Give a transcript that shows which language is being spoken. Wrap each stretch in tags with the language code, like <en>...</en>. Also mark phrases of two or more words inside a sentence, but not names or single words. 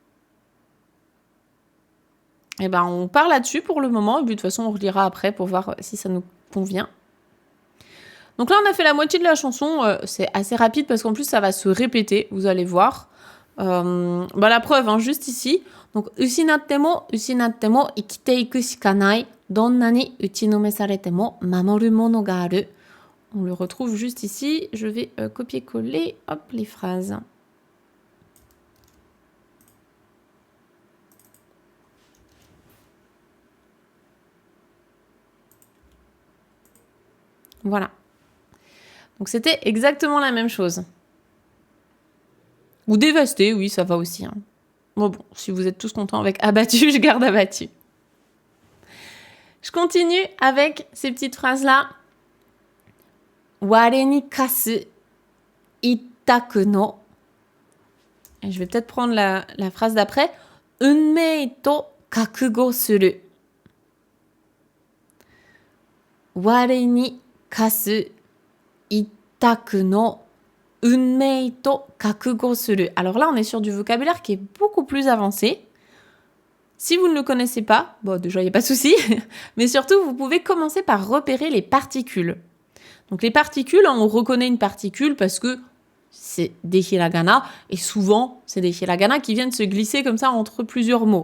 <fr>Eh ben, on part là-dessus pour le moment, et puis de toute façon, on relira après pour voir si ça nous convient. Donc là, on a fait la moitié de la chanson, c'est assez rapide parce qu'en plus, ça va se répéter, vous allez voir. La preuve, juste ici. Donc,</fr> <ja>失っても生きていくしかない、どんなに打ちのめされても守るものがある.</ja> <fr>On le retrouve juste ici. Je vais copier-coller, hop, les phrases. Voilà. Donc, c'était exactement la même chose. Ou dévasté, oui, ça va aussi. Bon, si vous êtes tous contents avec abattu, je garde abattu. Je continue avec ces petites phrases-là.</fr> <ja>我に課す一択の.</ja> <fr>Et je vais peut-être prendre la phrase d'après.</fr> <ja>運命と覚悟する。我に課す一択の. 運命と覚悟する.</ja> <fr>Alors là, on est sur du vocabulaire qui est beaucoup plus avancé. Si vous ne le connaissez pas, bon, déjà, il n'y a pas de souci, mais surtout, vous pouvez commencer par repérer les particules. Donc, les particules, on reconnaît une particule parce que c'est des hiragana, et souvent, c'est des hiragana qui viennent se glisser comme ça entre plusieurs mots.</fr>